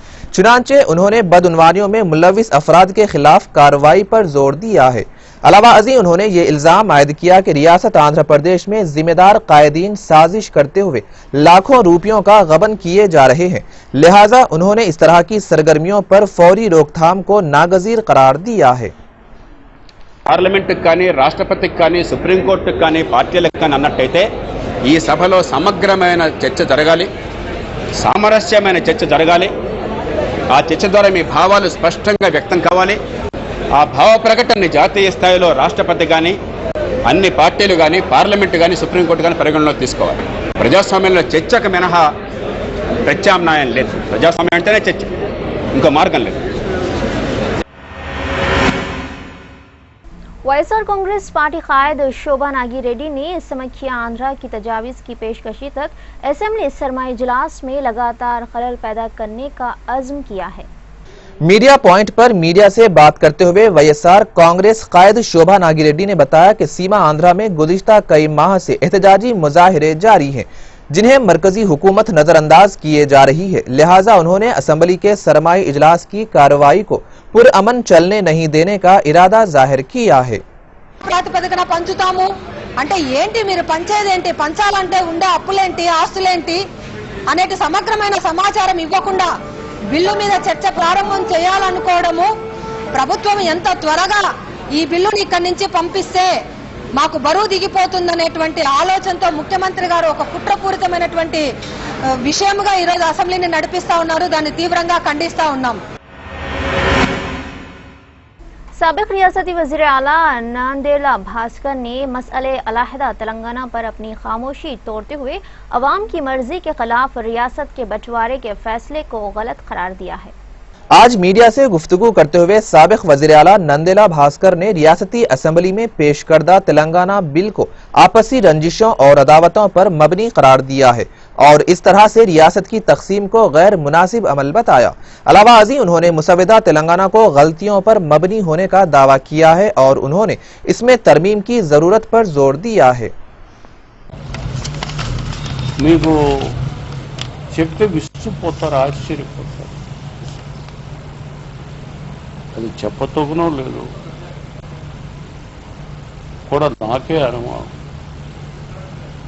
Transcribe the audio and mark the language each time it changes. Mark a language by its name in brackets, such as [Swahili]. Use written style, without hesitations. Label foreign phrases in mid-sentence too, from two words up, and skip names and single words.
[Urdu] چنانچہ انہوں نے بدعنوانیوں میں ملوث افراد کے خلاف کارروائی پر زور دیا ہے. علاوہ ازیں انہوں نے یہ الزام عائد کیا کہ ریاست آندھرا پردیش میں ذمہ دار قائدین سازش کرتے ہوئے لاکھوں روپیوں کا غبن کیے جا رہے ہیں. لہٰذا انہوں نے اس طرح کی سرگرمیوں پر فوری روک تھام کو ناگزیر قرار دیا ہے. [Telugu] పార్లమెంట్ కానీ రాష్ట్రపతికి కానీ సుప్రీం కోర్టుకి కానీ పార్టీలకు కానీ అన్నట్టయితే ఈ సభలో సమగ్రమైన చర్చ జరగాలి, సామరస్యమైన చర్చ జరగాలి। ఆ చర్చ ద్వారా మీ భావాలు స్పష్టంగా వ్యక్తం కావాలి। ఆ భావ ప్రకటనని జాతీయ స్థాయిలో రాష్ట్రపతి కానీ అన్ని పార్టీలు కానీ పార్లమెంట్ కానీ సుప్రీంకోర్టు కానీ పరిగణలోకి తీసుకోవాలి। ప్రజాస్వామ్యంలో చర్చకు మినహా ప్రత్యామ్నాయం లేదు। ప్రజాస్వామ్యం అంటేనే చర్చ, ఇంకో మార్గం లేదు। [Urdu] وائی ایس آر کانگریس پارٹی قائد شوبھا ناگی ریڈی نے سمکھیا آندھرا کی تجاویز کی پیشکشی تک اسمبلی سرمائی اجلاس میں لگاتار خلل پیدا کرنے کا عزم کیا ہے. [English] media point [Urdu] پر میڈیا سے بات کرتے ہوئے وائی ایس آر کانگریس قائد شوبھا ناگی ریڈی نے بتایا کہ سیما آندھرا میں گزشتہ کئی ماہ سے احتجاجی مظاہرے جاری ہیں جنہیں مرکزی حکومت نظرانداز کیے جا رہی ہے. لہٰذا انہوں نے اسمبلی کے سرمائی اجلاس کی کارروائی کو پرامن چلنے نہیں دینے کا ارادہ ظاہر کیا ہے. [Telugu] ప్రాతిపదికన పంచుతాము అంటే ఏంటి, మీరు పంచేది ఏంటి, పంచాలంటే ఉండే అప్పులేంటి, ఆస్తులేంటి అనేటి సమగ్రమైన సమాచారం ఇవ్వకుండా బిల్లు మీద చర్చ ప్రారంభం చేయాలనుకోవడము, ప్రభుత్వం ఎంత త్వరగా ఈ బిల్లుని ఇక్కడి నుంచి పంపిస్తే మాకు బరువు దిగిపోతుందనేటువంటి ఆలోచనతో ముఖ్యమంత్రి గారు ఒక కుట్రపూరితమైనటువంటి విషయంగా ఈ రోజు అసెంబ్లీని నడిపిస్తా ఉన్నారు। దాన్ని తీవ్రంగా ఖండిస్తా ఉన్నాం। [Urdu] سابق ریاستی وزیر اعلیٰ ناندیلا بھاسکر نے مسئلہ علیحدہ تلنگانہ پر اپنی خاموشی توڑتے ہوئے عوام کی مرضی کے خلاف ریاست کے بٹوارے کے فیصلے کو غلط قرار دیا ہے. آج میڈیا سے گفتگو کرتے ہوئے سابق وزیر اعلیٰ نندیلا بھاسکر نے ریاستی اسمبلی میں پیش کردہ تلنگانہ بل کو آپسی رنجشوں اور عداوتوں پر مبنی قرار دیا ہے اور اس طرح سے ریاست کی تقسیم کو غیر مناسب عمل بتایا. علاوہ ازیں انہوں نے مسودہ تلنگانہ کو غلطیوں پر مبنی ہونے کا دعویٰ کیا ہے اور انہوں نے اس میں ترمیم کی ضرورت پر زور دیا ہے. [Telugu] అది చెప్పతోగునో లేదు కూడా నాకే అనుమానం।